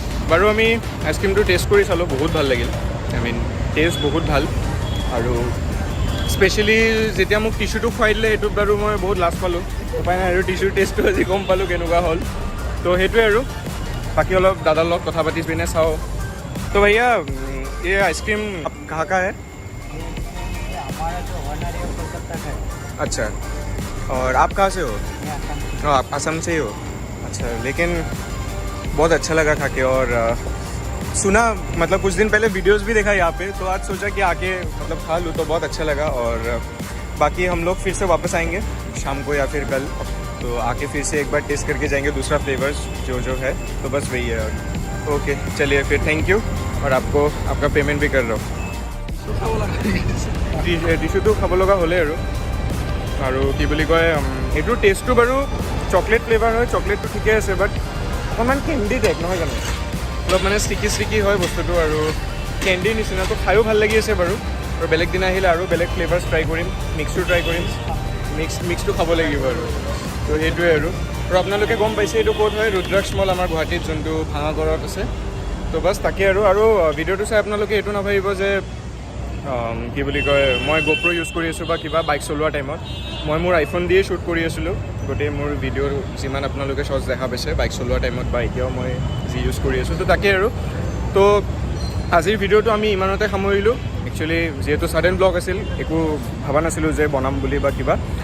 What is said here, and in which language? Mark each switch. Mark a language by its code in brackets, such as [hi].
[as] বাৰু আমি আইচক্ৰীমটো টেষ্ট কৰি চালোঁ, বহুত ভাল লাগিল। টেষ্ট বহুত ভাল। আৰু স্পেচিয়েলি যেতিয়া মোক টিচুটো খুৱাই দিলে সেইটোত বাৰু মই বহুত লাজ পালোঁ। উপায় নাই আৰু, টিচুৰ টেষ্টটো আজি গম পালোঁ কেনেকুৱা হ'ল। তো সেইটোৱে আৰু, बाकी অলপ দাদাৰ লগত কথা পাতি পিনে চাওঁ। [hi] तो भैया ये आइसक्रीम कहाँ का है? हमारा जो ओनर है कोलकाता का है। अच्छा, और आप कहाँ से हो? आप असम से ही हो? अच्छा, लेकिन बहुत अच्छा लगा खा के। और सुना, मतलब कुछ दिन पहले वीडियोस भी देखा यहाँ पे, तो आज सोचा कि आके मतलब खा लूँ, तो बहुत अच्छा लगा। और बाकी हम लोग फिर से वापस आएंगे शाम को या फिर कल, तो आके फिर से एक बार टेस्ट करके जाएंगे दूसरा फ्लेवर्स जो है। तो बस वही है। ओके चलिए फिर, थैंक यू। और आपको आपका पेमेंट भी कर रहा हूँ। [as] টিচুটো খাব লগা হ'লে আৰু কি বুলি কয়, এইটোৰ টেষ্টটো বাৰু চকলেট ফ্লেভাৰ হয়, চকলেটটো ঠিকে আছে, বাট অকণমান কেণ্ডি টাইপ নহয় জানো, অলপ মানে ষ্টিকি হয় বস্তুটো। আৰু কেণ্ডিৰ নিচিনা, তো খায়ো ভাল লাগি আছে বাৰু। আৰু বেলেগ দিনা আহিলে আৰু বেলেগ ফ্লেভাৰ্ছ ট্ৰাই কৰিম, মিক্সটো ট্ৰাই কৰিম, মিক্সটো খাব লাগিব আৰু। তো সেইটোৱে আৰু আপোনালোকে গম পাইছে এইটো ক'ত হয়, ৰুদ্ৰাক্ষ মল আমাৰ গুৱাহাটীত যোনটো ভাঙাগড়ত আছে। তো বাছ তাকে আৰু ভিডিঅ'টো চাই আপোনালোকে এইটো নাভাবিব যে কি বুলি কয় মই GoPro ইউজ কৰি আছোঁ বা কিবা বাইক চলোৱা টাইমত। মই মোৰ আইফোন দিয়ে শ্বুট কৰি আছিলোঁ গোটেই মোৰ ভিডিঅ'ৰ যিমান আপোনালোকে শ্বৰ্টছ দেখা পাইছে বাইক চলোৱা টাইমত বা এতিয়াও মই যি ইউজ কৰি আছোঁ। তো তাকে আৰু তো আজিৰ ভিডিঅ'টো আমি ইমানতে সামৰিলোঁ। একচুৱেলি যিহেতু ছাডেন ব্লগ আছিল, একো ভবা নাছিলোঁ যে বনাম বুলি বা কিবা।